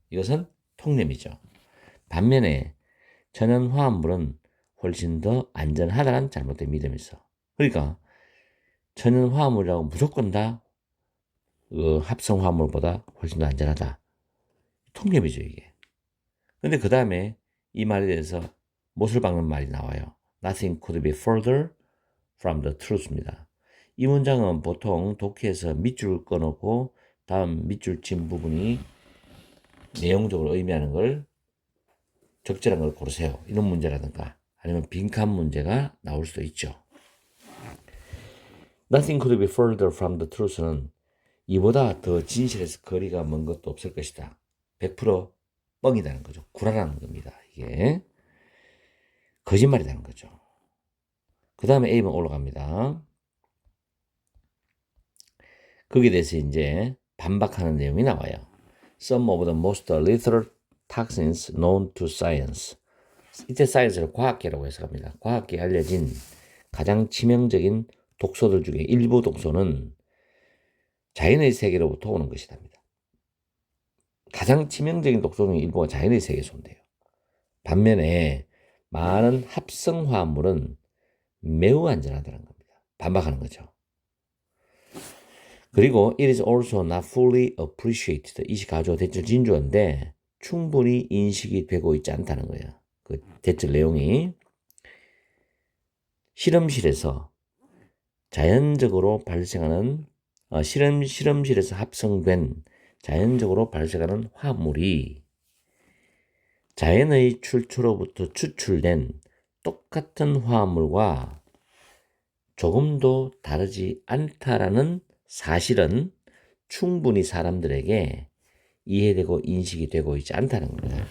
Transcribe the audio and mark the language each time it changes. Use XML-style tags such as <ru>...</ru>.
<ko>이것은 통념이죠. 반면에 천연화합물은 훨씬 더 안전하다는 잘못된 믿음이 있어. 그러니까 천연화합물이라고 무조건 다 합성화합물보다 훨씬 더 안전하다. 통념이죠, 이게. 근데 그 다음에 이 말에 대해서 못을 박는 말이 나와요.</ko> <en>Nothing could be further from the truth</en> <ko>입니다. 이 문장은 보통 독해에서 밑줄 꺼놓고 다음 밑줄 친 부분이 내용적으로 의미하는 걸 적절한 걸 고르세요. 이런 문제라든가 아니면 빈칸 문제가 나올 수도 있죠.</ko> <en>Nothing could be further from the truth</en> <ko>는 이보다 더 진실에서 거리가 먼 것도 없을 것이다. 100% 뻥이라는 거죠. 구라라는 겁니다. 이게 거짓말이라는 거죠. 그 다음에 A번 올라갑니다. 거기에 대해서 이제 반박하는 내용이 나와요.</ko> <en>Some of the most lethal toxins known to science.</en> <ko>이때 사이언스를 과학계라고 해석합니다. 과학계에 알려진 가장 치명적인 독소들 중에 일부 독소는 자연의 세계로부터 오는 것이랍니다. 가장 치명적인 독소 중에 일부가 자연의 세계에서 온대요. 반면에 많은 합성화합물은 매우 안전하다는 겁니다. 반박하는 거죠. 그리고</ko> <en>it is also not fully appreciated.</en> <ko>이 가주어 대절 진주어인데 충분히 인식이 되고 있지 않다는 거예요. 그 대절 내용이 실험실에서 자연적으로 발생하는 실험실에서 합성된 자연적으로 발생하는 화합물이 자연의 출처로부터 추출된 똑같은 화합물과 조금도 다르지 않다라는 사실은 충분히 사람들에게 이해되고 인식이 되고 있지 않다는 거예요.</ko>